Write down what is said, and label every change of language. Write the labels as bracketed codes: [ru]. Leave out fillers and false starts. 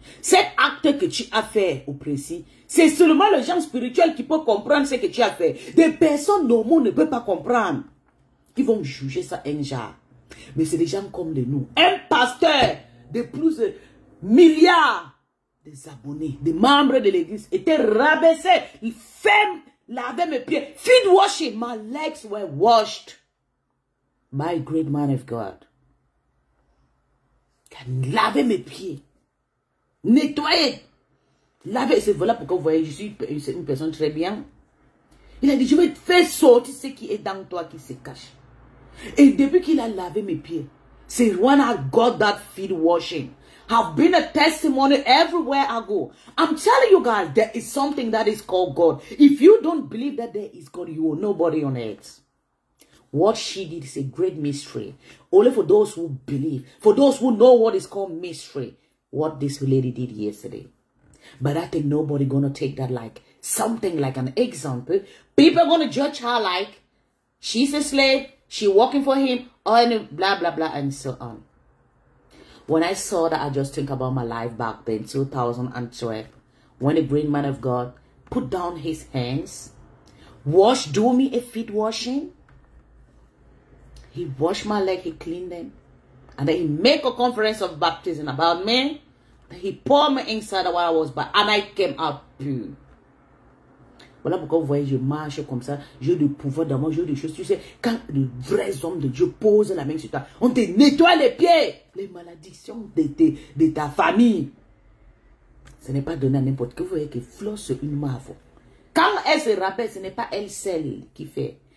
[fr] Cet acte que tu as fait au précis, c'est seulement le genre spirituel qui peut comprendre ce que tu as fait. Des personnes normales ne peuvent pas comprendre. Ils vont juger ça un genre. Mais c'est des gens comme nous. Un pasteur de plus de milliards des abonnés, des membres de l'église, était rabaissé. Il fait laver mes pieds. [en] Feet washing. My legs were washed by a great man of God. [fr] Laver mes pieds. Nettoyer. Laver. C'est voilà pourquoi vous voyez, je suis une personne très bien. Il a dit, je vais te faire sortir ce qui est dans toi qui se cache. Et depuis qu'il a lavé mes pieds, c'est [en] when I got that feet washing. Have been a testimony everywhere I go. I'm telling you guys, there is something that is called God. If you don't believe that there is God, you are nobody on earth. What she did is a great mystery. Only for those who believe, for those who know what is called mystery, what this lady did yesterday. But I think nobody gonna take that like something like an example. People are gonna judge her like she's a slave. She working for him, or blah, blah, blah, and so on. When I saw that, I just think about my life back then, 2012, when a great man of God put down his hands, do me a feet washing. He washed my leg, he cleaned them. And then he make a conference of baptism about me. He poured me inside while I was back, and I came out pure. [fr] Voilà pourquoi vous voyez, je marche comme ça, j'ai du pouvoir dans moi, j'ai des choses. Tu sais, quand de vrais hommes de Dieu posent la main sur toi, on te nettoie les pieds. Les malédictions de ta famille. Ce n'est pas donné à n'importe qui. Vous voyez que Flo, c'est une mafia. Quand elle se rappelle, ce n'est pas elle seule qui fait.